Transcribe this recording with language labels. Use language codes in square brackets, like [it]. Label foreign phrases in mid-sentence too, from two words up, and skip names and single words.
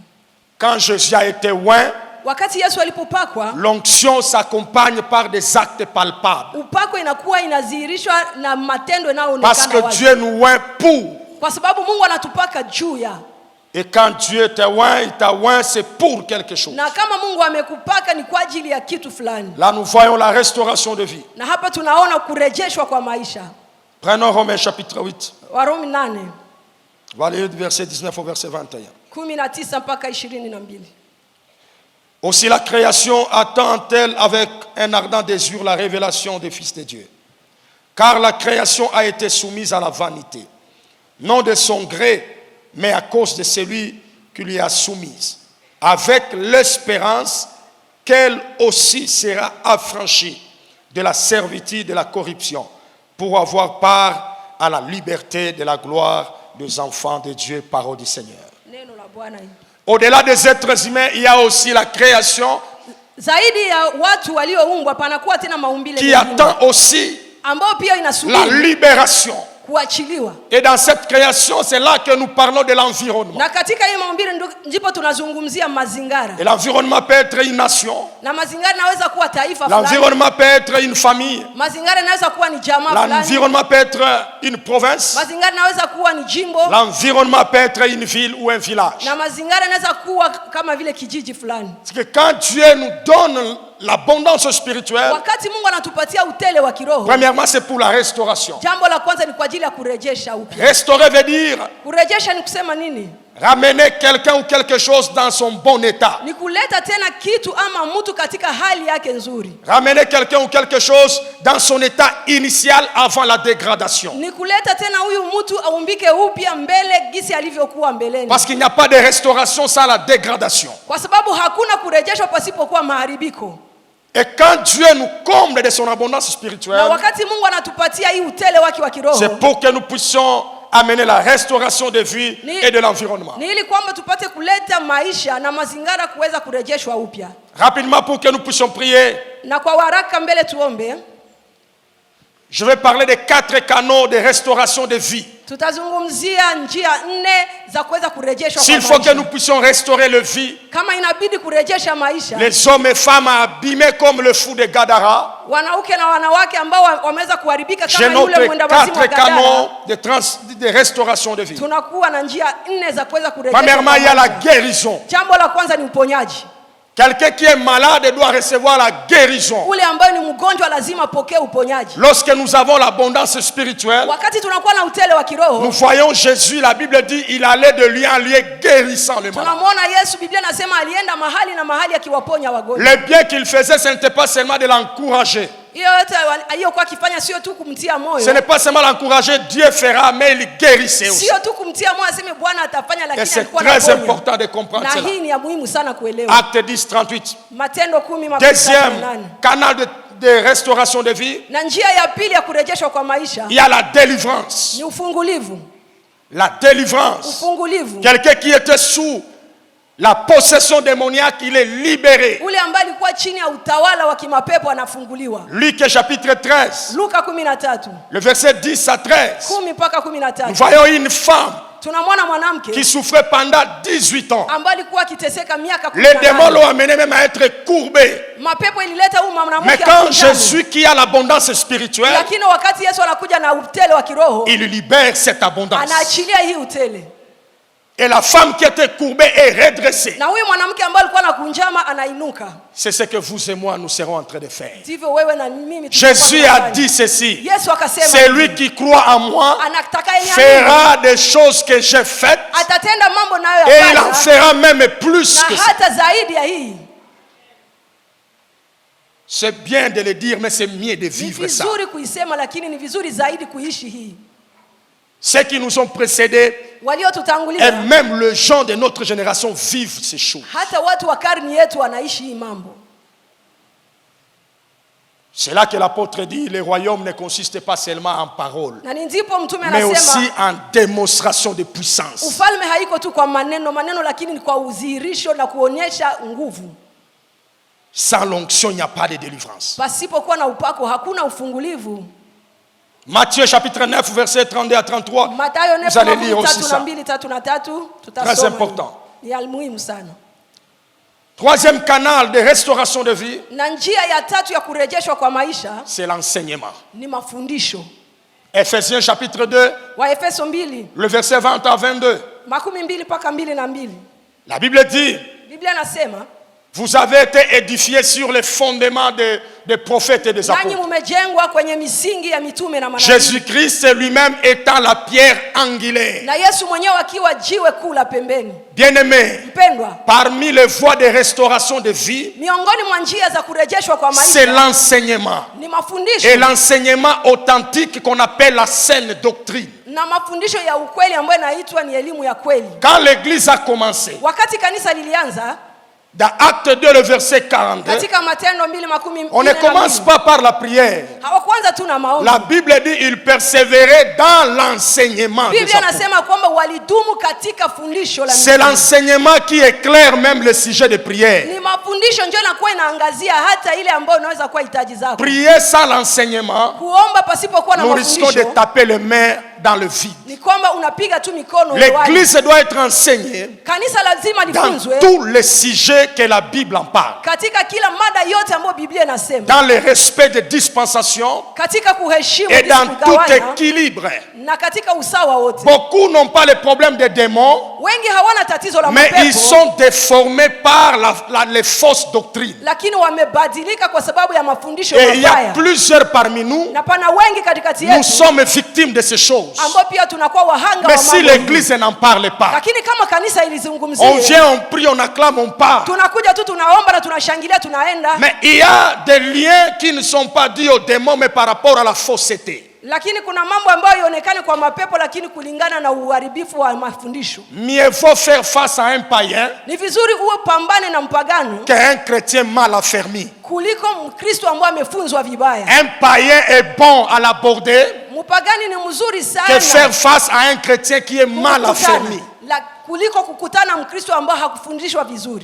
[fr] Amen. Quand Jésus a été oint, [sw] wakati Yesu alipopakwa, [fr] l'onction s'accompagne par des actes palpables. [sw] upako inakuwa inadhihirishwa na matendo [fr] Parce [sw] yanayoonekana [fr] que [sw] wazi. [fr] Dieu nous oint pour. [sw] Kwa sababu Mungu anatupaka juu ya. [fr] Et quand Dieu t'a oint, il t'a oint, c'est pour quelque chose. [sw] Na kama Mungu amekupaka ni kwa ajili ya kitu fulani. [fr] Là, nous voyons la restauration de vie. [sw] Na hapa tunaona kurejeshwa kwa maisha. [fr] Prenons Romains chapitre 8. [sw] Warumi 8. [fr] On va lire du verset 19 au verset 21. [sw] 19 mpaka 22. [fr] Aussi la création attend-elle avec un ardent désir la révélation des fils de Dieu. Car la création a été soumise à la vanité, non de son gré, mais à cause de celui qui lui a soumise, avec l'espérance qu'elle aussi sera affranchie de la servitude de la corruption, pour avoir part à la liberté de la gloire des enfants de Dieu, parole du Seigneur. [sw] Neno la Bwana hii. [fr] Au-delà des êtres humains, il y a aussi la création [sw] Zaidi ya watu walioumbwa panakuwa tena maumbile [fr] qui attend aussi [sw] ambao pia [fr] la [sw] inasubiri [fr] libération. [sw] kuachiliwa. [fr] Et dans cette création, c'est là que nous parlons de l'environnement. [sw] Na katika hii maumbile ndipo tunazungumzia mazingara. [fr] Et l'environnement peut être une nation. [sw] Na mazingara inaweza kuwa taifa fulani. [fr] L'environnement peut être une famille. [sw] Mazingara inaweza kuwa ni jamaa fulani. [fr] L'environnement peut être une province. [sw] Mazingara inaweza kuwa ni jimbo. [fr] L'environnement peut être une ville ou un village. [sw] Na mazingara inaweza kuwa kama vile kijiji fulani. [fr] C'est que quand Dieu nous donne l'abondance spirituelle, [sw] Wakati Mungu anatupatia utele wa kiroho, [fr] premièrement, c'est pour la restauration. [sw] jambo la kwanza ni kwa ajili ya kurejesha upya. [fr] Restaurer veut dire [sw] Kurejesha ni kusema nini? [fr] ramener quelqu'un ou quelque chose dans son bon état. [sw] Ni kuleta tena kitu ama mtu katika hali yake nzuri. [fr] Ramener quelqu'un ou quelque chose dans son état initial avant la dégradation. [sw] Ni kuleta tena huyu mtu aumbike upya mbele gisi alivyokuwa mbeleni. [fr] Parce qu'il n'y a pas de restauration sans la dégradation. [sw] Kwa sababu hakuna kurejeshwa pasipokuwa maharibiko. [fr] Et quand Dieu nous comble de son abondance [sw] Na [fr] spirituelle, [sw] wakati Mungu anatupatia hii utele wake wa kiroho, [fr] c'est pour que nous puissions amener la restauration de vie et de l'environnement. [sw] ni ili kwamba tupate kuleta maisha na mazingara kuweza kurejeshwa upya. [fr] Rapidement, pour que nous puissions prier, [sw] Na kwa haraka mbele tuombe. [fr] je vais parler des 4 canaux de restauration de vie. [sw] Tutazungumzia njia 4 za kuweza kurejeshwa kwa [fr] S'il faut que [sw] maisha. [fr] nous puissions restaurer le vie, [sw] Kama inabidi kurejesha maisha, [fr] les hommes et femmes abîmés comme le fou de Gadara, [sw] wanauke na wanawake ambao wameweza kuharibika [fr] j'ai [sw] kama yule [fr] noté [sw] mwenda wazimu wa [fr] 4 canaux Gadara, de restauration de vie. [sw] tunakuwa na njia 4 za kuweza kurejeshwa. [fr] Premièrement, il y a la guérison. [sw] Jambo la kwanza ni uponyaji. [fr] Quelqu'un qui est malade doit recevoir la guérison. [sw] Ule ambaye ni mgonjwa lazima apokee uponyaji. [fr] Lorsque nous avons l'abondance spirituelle, [sw] Wakati tunakuwa na utele wa [fr] nous [sw] kiroho, [fr] voyons Jésus, la Bible dit, il allait de lieu en lieu guérissant les malades. [sw] tunamwona Yesu, Biblia nasema alienda mahali na mahali akiwaponya wagonjwa. [fr] Le bien qu'il faisait, ce n'était pas seulement de l'encourager. [sw] Hiyo yote aliyokuwa akifanya sio tu kumtia [fr] Ce [sw] moyo, [fr] n'est pas seulement l'encourager, Dieu fera, mais il guérissait aussi. [sw] sio tu kumtia moyo aseme Bwana atafanya, [fr] Et [sw] lakini [fr] c'est [sw] alikuwa [fr] très [sw] anaponya. [fr] important de comprendre [sw] Na [fr] cela. [sw] hii ni ya muhimu sana kuelewa. [fr] Acte 10, 38. [sw] Matendo 10:38. [fr] Deuxième canal de restauration de vie, [sw] Na njia ya pili ya kurejeshwa kwa maisha [fr] il y a la délivrance. [sw] ni ufungulivu. [fr] La délivrance. [sw] Ufungulivu. [fr] Quelqu'un qui était sous la possession démoniaque, il est libéré. [sw] Ule ambaye alikuwa chini ya utawala wa kimapepo anafunguliwa. [fr] Luc chapitre 13, [sw] Luka 13, [fr] le verset 10 à 13. [sw] 10 mpaka [fr] Nous 13. voyons une femme [sw] Tunamwona mwanamke [fr] qui souffrait pendant 18 ans. [sw] ambaye alikuwa akiteseka miaka [fr] Les démons 18. l'ont amené même à être courbé. [sw] Mapepo ilileta huyu [fr] Mais [sw] mwanamke [fr] quand [sw] akutane. [fr] Jésus, qui a l'abondance spirituelle, [sw] Lakini wakati Yesu anakuja na utele wa kiroho, [fr] il libère cette abondance. [sw] anaachilia hii utele. [fr] Et la femme qui était courbée est redressée. [sw] Na huyu mwanamke ambaye alikuwa anakunjama anainuka. [fr] C'est ce que vous et moi, nous serons en train de faire. [sw] Ndivyo wewe na mimi tutakuwa [fr] Jésus a [sw] tunafanya. [fr] dit ceci. [sw] Yesu akasema, [fr] Celui qui croit en moi [sw] anatakaye [fr] fera des choses que j'ai faites [sw] atatenda mambo nayo [fr] et il en [sw] yafanya, [fr] fera même plus [sw] na [fr] que ça. [sw] hata zaidi ya hii. [fr] C'est bien de le dire, mais c'est mieux de [sw] Ni [fr] vivre ça. [sw] vizuri kuisema, lakini ni vizuri zaidi kuishi hii. [fr] Ceux qui nous ont précédés et [sw] Waliotutangulia, [fr] même le gens de notre génération vivent ces choses. [sw] hata watu wa karni yetu wanaishi hii mambo. [fr] C'est là que l'apôtre dit, le royaume ne consiste pas seulement en paroles, [sw] Na ni ndipo mtume [fr] mais aussi [sw] anasema [fr] en démonstration de puissance. [sw] ufalme haiko tu kwa maneno, lakini ni kwa udhihirisho na kuonyesha nguvu. [fr] Sans l'onction, il n'y a pas de délivrance. [sw] Pasipokuwa na upako hakuna ufungulivu. [fr] Matthieu chapitre 9, verset 32 à 33. [sw] Mathayo [fr] Vous allez lire aussi ça. [sw] 9:32, 3 na 3 [fr] Très [sw] tutasoma. [fr] important. [sw] Ni muhimu sana. [fr] Troisième canal de restauration de vie, [sw] Na njia ya tatu ya kurejeshwa kwa maisha [fr] c'est l'enseignement. [sw] ni mafundisho. [fr] Ephésiens chapitre 2, [sw] Waefeso 2, [fr] le verset 20 à 22. [sw] 12 mpaka 22. [fr] La Bible dit, [sw] Biblia nasema, [fr] vous avez été édifiés sur les fondements des prophètes et des [sw] nanyi [fr] apôtres. [sw] mumejengwa kwenye misingi ya mitume na manabii. [fr] Jésus-Christ lui-même étant la pierre angulaire. [sw] Na Yesu mwenyewe akiwa jiwe kuu la pembeni. [fr] Bien-aimé, [sw] Mpendwa, [fr] parmi les voies de restauration de vie, [sw] miongoni mwa njia za kurejeshwa kwa [fr] c'est [sw] maisha [fr] l'enseignement. [sw] ni mafundisho. [fr] Et l'enseignement authentique qu'on appelle la saine doctrine. [sw] Na mafundisho ya ukweli ambayo inaitwa ni elimu ya kweli. [fr] Quand l'église a commencé, [sw] Wakati kanisa lilianza, [fr] dans Acte 2, le verset 42, [sw] katika Matendo 2:12, [fr] on ne commence pas par la prière. [sw] hawakuanza tu na maombi. [fr] La Bible dit ils persévéraient dans l'enseignement. des [sw] Biblia [fr] apôtres. [sw] nasema kwamba walidumu katika fundisho la [fr] C'est [sw] mitume. [fr] l'enseignement qui éclaire même le sujet de prière. [sw] Ni mafundisho ndio yanakuwa inaangazia hata ile ambayo unaweza kuwa hitaji zako. [fr] Prier sans l'enseignement, [sw] Kuomba pasipokuwa na [fr] nous risquons de [sw] mafundisho [fr] taper les mains dans le vide. [sw] ni kwamba unapiga tu mikono hewani. [fr] L'église doit être enseignée [sw] Kanisa lazima [fr] dans [sw] lifunzwe [fr] tous les sujets que la Bible en parle. [sw] katika kila mada yote ambayo Biblia inasema, [fr] Dans le respect des dispensations [sw] katika kuheshimu [fr] et dans tout [sw] kugawanya, [fr] équilibre. [sw] na katika usawa wote. [fr] Beaucoup n'ont pas le problème des démons, [sw] Wengi hawana tatizo la [fr] mais ils [sw] mapepo, [fr] sont déformés par les fausses doctrines. [sw] lakini wamebadilika kwa sababu ya mafundisho [fr] Et il y a [sw] mabaya. [fr] plusieurs parmi nous, [sw] Na pana wengi katikati [fr] nous [sw] yetu [fr] sommes victimes de ces choses. [sw] ambao pia tunakuwa wahanga [fr] Mais [sw] wa [fr] si [sw] mambo. [fr] l'église n'en parle pas, [sw] Lakini kama kanisa [fr] on [sw] ilizungumzia, [fr] vient, on prie, on acclame, on part. [sw] tunakuja tu tunaomba na tunashangilia tunaenda. [fr] Mais il y a des liens qui ne sont pas dus aux démons, mais par rapport à la fausseté. [sw] Lakini kuna mambo ambayo yaonekane kwa mapepo, lakini kulingana na uharibifu wa mafundisho. [fr] Mieux vaut faire face à un païen [sw] Ni vizuri uwe pambane na mpagano [fr] qu'un chrétien mal affermi. [sw] kuliko Mkristo ambaye amefunzwa vibaya. [fr] Un païen est bon à l'aborder [sw] Mpagani ni mzuri [fr] que faire [sw] sana [fr] face à un chrétien qui est mal affermi. [sw] kuliko kukutana Mkristo ambaye hakufundishwa vizuri.